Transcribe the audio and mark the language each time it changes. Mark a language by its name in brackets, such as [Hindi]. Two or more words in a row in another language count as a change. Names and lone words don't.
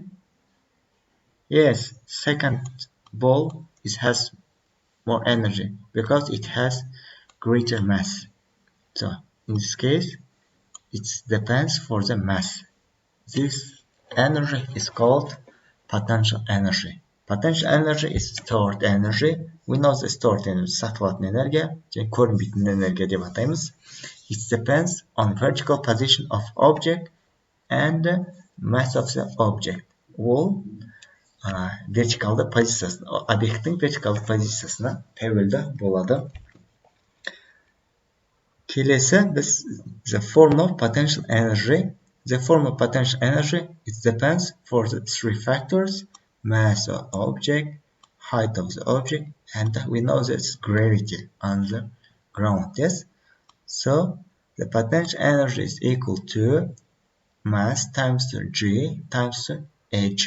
[English] Yes, second ball has more energy because it has greater mass. So, in this case, it depends for the mass. This energy is called potential energy. Potential energy is stored energy. We know the stored energy [Kazakh] сақталатын энергия, және көрінбейтін энергия деп атаймыз. [English] It depends on vertical position of object and mass of the object. [Kazakh] Ол вертикалды позициясына, объекттің вертикалды позициясына тәуелді болады. Келесі біз [English] the form of potential energy. The form of potential energy, it depends for the three factors: mass of object, height of the object, and we know that's gravity on the ground. Yes. So the potential energy is equal to mass times g times h.